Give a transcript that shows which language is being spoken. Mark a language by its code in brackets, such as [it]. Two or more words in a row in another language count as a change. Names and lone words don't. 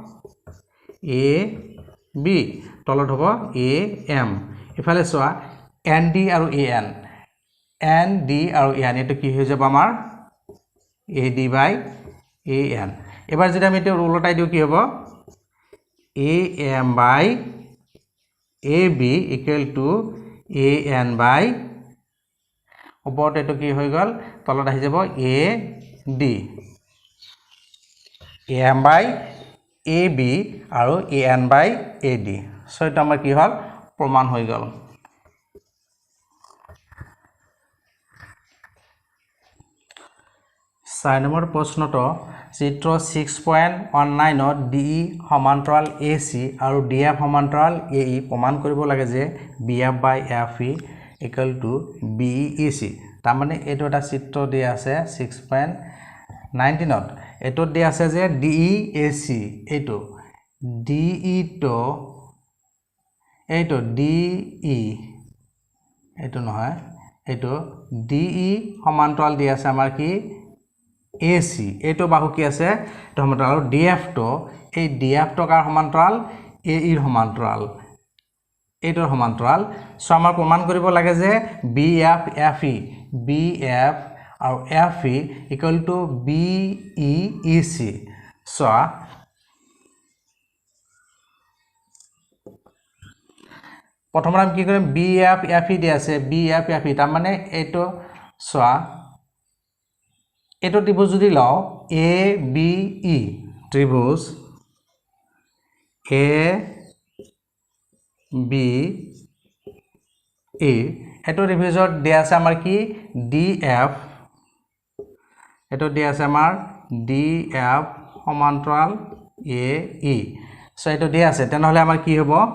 [as] AB তলত হ'ব AM ইফালে চোৱা ND আৰু AN ND আৰু AN এটো কি হৈ যাব আমাৰ AD by AN এবাৰ যদি আমি এটো উলটাই দিও কি হ'ব [en] AM by AB equal to AN by [as] ওপৰত এটো কি হৈ গল তলত আহি যাব AD AM by AB আৰু AN by AD সো এটা আমাৰ কি হল প্ৰমাণ হৈ গল 4 নম্বৰ প্ৰশ্নটো চিত্ৰ 6.19 ত DE সমান্তৰাল AC আৰু DF সমান্তৰাল AE প্ৰমাণ কৰিব লাগে যে [en] BF by FE equal [as] to BEC তাৰ মানে এটো এটা চিত্ৰ দিয়া আছে 6.19 ত এটো দিয়া আছে যে DEAC এটো DE to এটো DE এটো নহয় এটো DE সমান্তৰাল দিয়া আছে আমাৰ কি AC এটো বাহু কি আছে তো সমান্তৰাল আৰু DF তো এই DF তো কাৰ সমান্তৰাল AE ৰ সমান্তৰাল এটোৰ সমান্তৰাল সো আমাৰ প্ৰমাণ কৰিব লাগে যে BF FE BF আৰু FE [en] equal to [as] BEC সো প্ৰথমে আমি কি কৰিম BF FE দি আছে BF FE তাৰ মানে এটো সো এটো ত্ৰিভুজ যদি লও ABE ত্ৰিভুজ ABE এটো ত্ৰিভুজত দিয়া আছে আমাৰ কি DF এটো দিয়া আছে আমাৰ DF সমান্তৰাল AE সো এটো দিয়া আছে তেনহলে আমাৰ কি হ'ব